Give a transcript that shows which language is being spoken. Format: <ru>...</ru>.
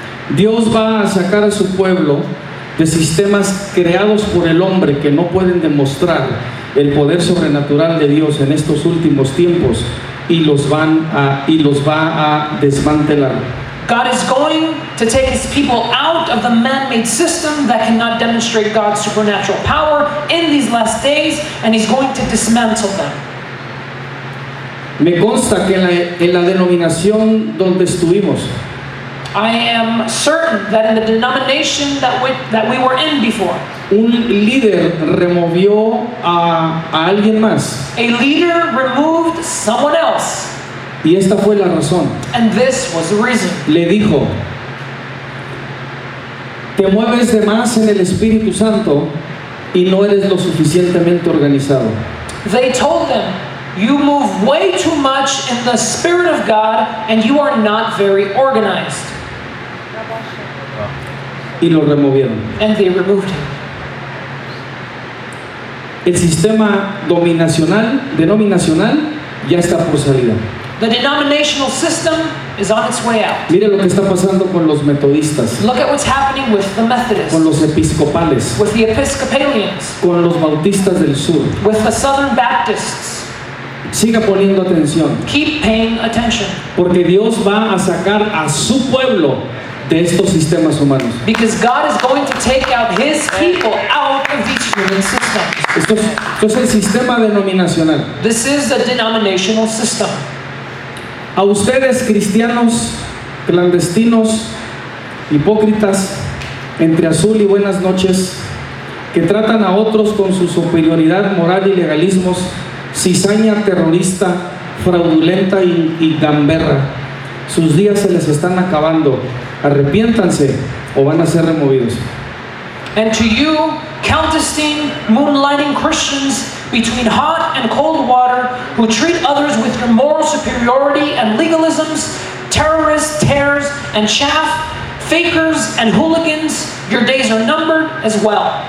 <es>Dios va a sacar a su pueblo de sistemas creados por el hombre que no pueden demostrar el poder sobrenatural de Dios en estos últimos tiempos y los va a desmantelar.</es> <en>God is going to take his people out of the man-made system that cannot demonstrate God's supernatural power in these last days, and he's going to dismantle them.</en> <es>Me consta que en la denominación donde estuvimos,</es> <en>I am certain that in the denomination that we were in before,</en> <es>un líder removió a alguien más,</es> <en>a leader removed someone else,</en> <es>y esta fue la razón.</es> <en>and this was the reason.</en> <es>Le dijo: te mueves de más en el Espíritu Santo y no eres lo suficientemente organizado.</es> <en>They told them, you move way too much in the Spirit of God, and you are not very organized.</en> <es>Y lo removieron.</es> <en>And they removed him.</en> <es>El sistema denominacional ya está por salida.</es> <en>The denominational system is on its way out.</en> <es>Mire lo que está pasando con los metodistas,</es> <en>Look at what's happening with the Methodists,</en> <es>con los episcopales,</es> <en>with the Episcopalians,</en> <es>con los bautistas del sur.</es> <en>with the Southern Baptists.</en> <es>Siga poniendo atención,</es> <en>Keep paying attention,</en> <es>porque Dios va a sacar a su pueblo de estos sistemas humanos.</es> <en>because God is going to take out his people out of these human systems.</en> <es>Esto es el sistema denominacional.</es> <en>This is the denominational system.</en> <es>A ustedes, cristianos clandestinos, hipócritas, entre azul y buenas noches, que tratan a otros con su superioridad moral y legalismos, cizaña terrorista, fraudulenta y gamberra, sus días se les están acabando. Arrepiéntanse o van a ser removidos.</es> <en>And to you, counterstein, moonlighting Christians between hot and cold water, who treat others with your moral superiority and legalisms, terrorists, tares, and chaff, fakers and hooligans, your days are numbered as well.</en>